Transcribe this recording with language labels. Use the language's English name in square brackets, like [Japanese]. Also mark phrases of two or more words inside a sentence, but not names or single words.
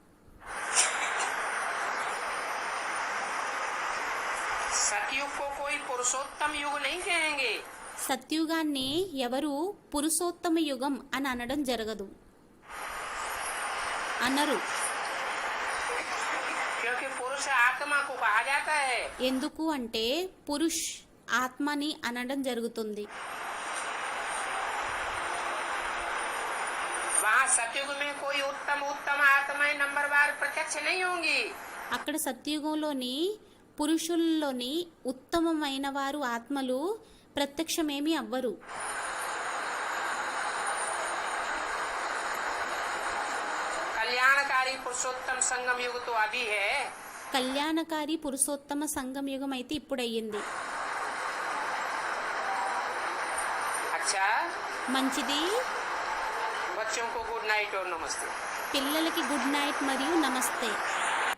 [Hindi] सतयुग को कोई पुरुषोत्तम युग नहीं कहेंगे। [Telugu] సత్యుగాన్ని ఎవరు పురుషోత్తమ యుగం అని అనడం జరగదు, అనరు. [Hindi] क्योंकि पुरुष आत्मा को कहा जाता है। [Telugu] ఎందుకు అంటే పురుష్ ఆత్మని అనడం జరుగుతుంది. [Hindi] वहाँ सतयुग में कोई उत्तम उत्तम आत्माएं नंबरवार प्रत्यक्ष नहीं होंगी। [Telugu] అక్కడ సత్యుగంలోని పురుషుల్లోని ఉత్తమమైన వారు ఆత్మలు ప్రత్యక్షమేమీ అవ్వరు. [Hindi] कल्याणकारी पुरुषोत्तम संगम युग तो अभी है। [Telugu] కళ్యాణకారి పురుషోత్తమ సంగం యుగం అయితే ఇప్పుడయ్యింది. [Hindi] अच्छा, [Telugu] మంచిది. [Hindi] बच्चों को [English] good night [Hindi] और नमस्ते। [Telugu] పిల్లలకి [English] good night [Telugu] మరియు నమస్తే.